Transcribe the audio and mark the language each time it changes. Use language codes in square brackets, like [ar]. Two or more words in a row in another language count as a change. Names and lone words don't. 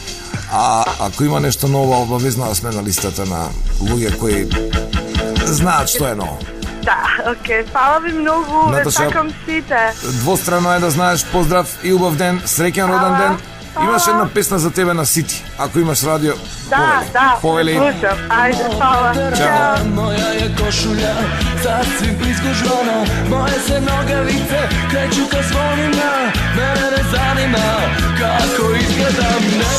[mk] А ако има нешто ново, обавезно да сме на листата на луѓе кои знаат што е ново. Да, окей, фала ви многу, ве сакам сите. Двострано е да знаеш, поздрав и убав ден, среќен роден ден. Имаш една песна за тебе на Сити, ако имаш радио. Повели. Слушам. Ајде, фала. Чао. [sr] Moja je košulja sasvim priskužvana, moje se nogavice kreću ka zvonima, mene ne zanima kako izgledam,